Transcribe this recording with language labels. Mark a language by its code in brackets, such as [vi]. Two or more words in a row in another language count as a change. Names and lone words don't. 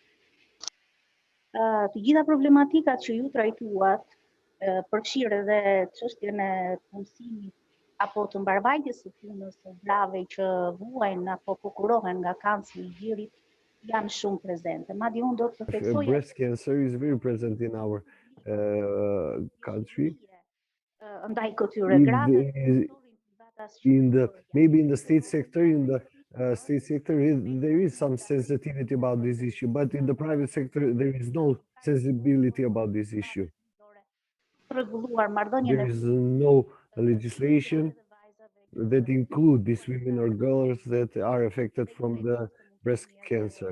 [sq] Të gjitha problematikat që ju trajtuat përfshirë edhe çështjen e punësimit apo të mbarvajtjes së punës së grave që vuajnë apo prokurohen nga kancri i gjirit janë shumë prezente. Madje unë do të theksoj [en] breast cancer is very present in our country. [sq] Ndaj këtyre grave [en] Maybe in the state sector, there is some sensitivity about this issue, but in the private sector there is no sensibility about this issue. There is no legislation that include these women or girls that are affected from the breast cancer.